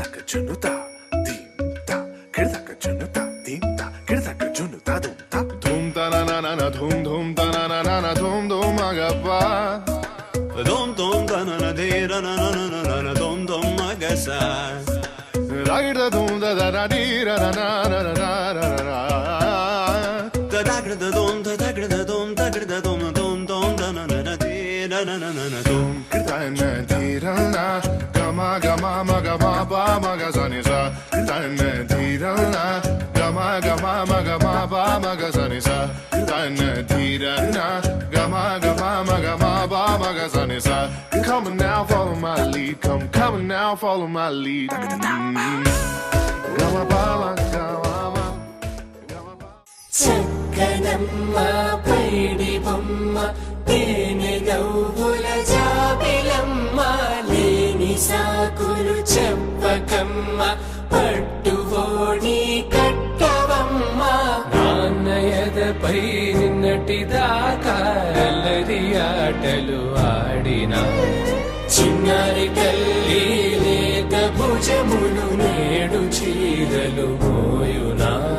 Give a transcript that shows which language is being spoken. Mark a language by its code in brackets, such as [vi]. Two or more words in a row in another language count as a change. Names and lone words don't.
[en] junuta dimta kirdaka junuta dimta kirdaka junuta dumta dum ta na na na na dum dum ta na na na na dum dum agapa dum dum ta na na de ra na na na na na dum dum agasa ra da dum da da da di ra na na na na na na da da da dum da da da dum da da dum dum dum da na na na di ra na na na na dum kirta na di ra na gama gama ma gama ba ma ga sa ni sa kirta na di ra na gama gama ma gama ba ma ga sa ni sa kirta na di ra na gama gama ma gama ba ma ga sa ni sa come on now follow my lead come on now follow my lead gama ba ma gama [te] చక్కనమ్మ పైడి బొమ్మ తేనె గౌగుల జాబిలమ్మ లేని సాకులు చెప్పకమ్మ పట్టువోణి కట్టవమ్మ నాన్నయదపై నిన్నటిదాకా అల్లరి ఆటలు ఆడినా చిన్నారి తల్లి లేత భుజములు నేడు చీరలు మోయునా